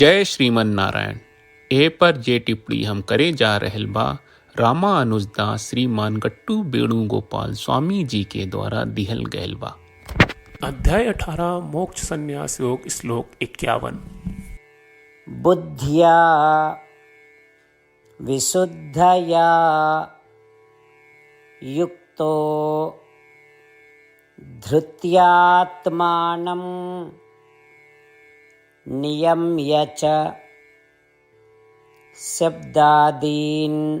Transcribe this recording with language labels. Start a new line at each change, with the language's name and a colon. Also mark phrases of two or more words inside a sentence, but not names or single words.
Bhojpuri: जय श्रीमन नारायण। ए पर जे टिप्पणी हम करे जा रहल बा रामानुजदास श्रीमान गट्टू वेणुगोपाल स्वामी जी के द्वारा दिहल गयल बा। अध्याय 18 मोक्ष संन्यास योग श्लोक 51।
Sanskrit: बुद्ध्या विशुद्धया युक्तो धृत्यात्मानं नियम्य च शब्दादीन्